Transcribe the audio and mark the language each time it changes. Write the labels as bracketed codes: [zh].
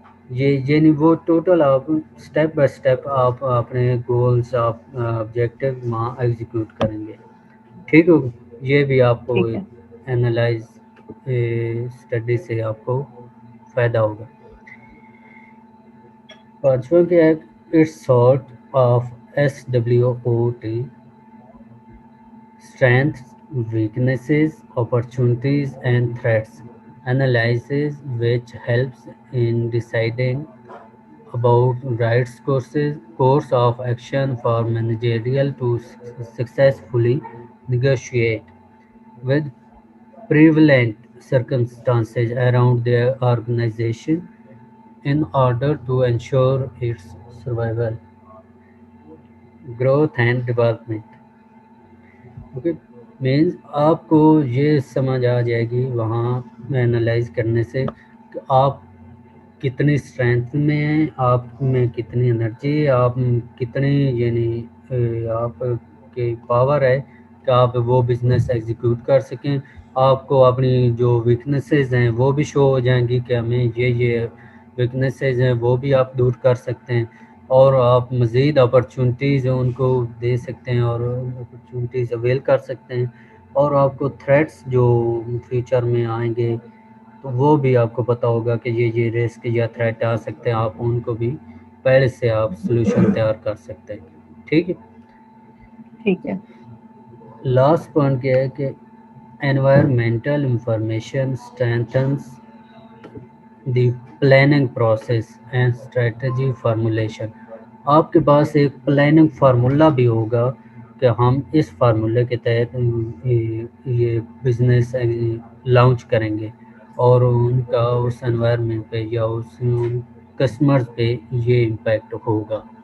[ur] یہ یعنی وہ ٹوٹل آپ اسٹیپ بائی اسٹیپ آپ اپنے گولس آپ آبجیکٹیو وہاں ایگزیکیوٹ کریں گے. ٹھیک ہو، یہ بھی آپ کو ٹھیک ہے. اینالائز اسٹڈی سے آپ کو فائدہ ہوگا. پانچواں کیا ہے، [en] It's sort of SWOT strengths, weaknesses, opportunities and threats analysis which helps in deciding about right course of action for managerial to successfully negotiate with prevalent circumstances around their organization in order to ensure its survival, growth and development. [ur] Okay, means آپ کو یہ سمجھ آ جائے گی وہاں analyse کرنے سے کہ آپ کتنی اسٹرینتھ میں ہیں، آپ میں کتنی انرجی ہے، آپ کتنی یعنی آپ کی پاور ہے کہ آپ وہ بزنس ایگزیکیوٹ کر سکیں. آپ کو اپنی جو ویکنیسز ہیں وہ بھی شو ہو جائیں گی کہ ہمیں یہ ویکنیسز ہیں وہ بھی آپ دور کر سکتے ہیں اور آپ مزید اپرچونٹیز ان کو دے سکتے ہیں اور اپرچونٹیز اویل کر سکتے ہیں. اور آپ کو تھریٹس جو فیوچر میں آئیں گے تو وہ بھی آپ کو پتہ ہوگا کہ یہ رسک یا تھریٹ آ سکتے ہیں، آپ ان کو بھی پہلے سے آپ سلوشن تیار کر سکتے ہیں. ٹھیک ہے. ٹھیک ہے. [en] last point [ur] کیا ہے کہ [en] environmental information strengthens the planning process and strategy formulation. [ur] آپ کے پاس ایک پلاننگ فارمولہ بھی ہوگا کہ ہم اس فارمولے کے تحت یہ بزنس لانچ کریں گے اور ان کا اس انوائرمنٹ پہ یا اس کسٹمرز پہ یہ امپیکٹ ہوگا.